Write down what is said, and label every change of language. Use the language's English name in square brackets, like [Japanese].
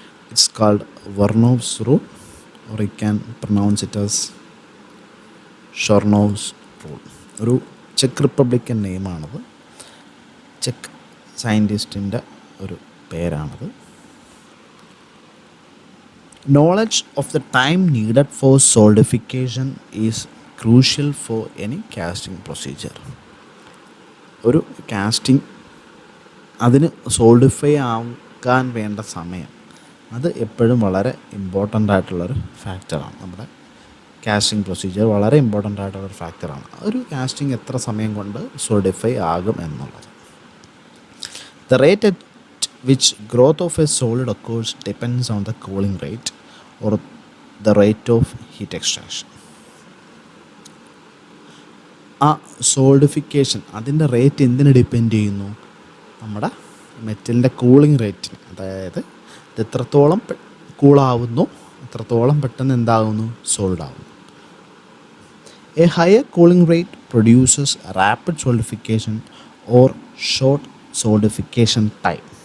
[English] It's called വെർനോവ്സ് rule, or you can pronounce it as ഷൊർണോവ്സ് rule. [Malayalam] ഒരു check Republican നെയിമാണത്, check സയൻറ്റിസ്റ്റിൻ്റെ ഒരു പേരാണത്. [English] Knowledge of the time needed for solidification is crucial for any casting procedure. [Malayalam] ഒരു casting അതിന് solidify ആക്കാൻ വേണ്ട സമയം അത് എപ്പോഴും വളരെ ഇമ്പോർട്ടൻ്റ് ആയിട്ടുള്ളൊരു ഫാക്ടറാണ്. നമ്മുടെ കാസ്റ്റിംഗ് പ്രൊസീജിയർ വളരെ ഇമ്പോർട്ടൻ്റ് ആയിട്ടുള്ളൊരു ഫാക്ടറാണ്. ഒരു കാസ്റ്റിംഗ് എത്ര സമയം കൊണ്ട് സോളിഡിഫൈ ആകും എന്നുള്ളത്. [English] The rate at which growth of a solid occurs depends on the cooling rate or the rate of heat extraction. [Malayalam] ആ സോളിഡിഫിക്കേഷൻ അതിൻ്റെ റേറ്റ് എന്തിന് ഡിപ്പെൻഡ് ചെയ്യുന്നു? നമ്മുടെ മെറ്റലിൻ്റെ കൂളിംഗ് റേറ്റിന്. അതായത് ഇത് എത്രത്തോളം കൂളാവുന്നു അത്രത്തോളം പെട്ടെന്ന് എന്താകുന്നു? സോളിഡാകുന്നു. [English] A higher cooling rate produces rapid solidification or short solidification time.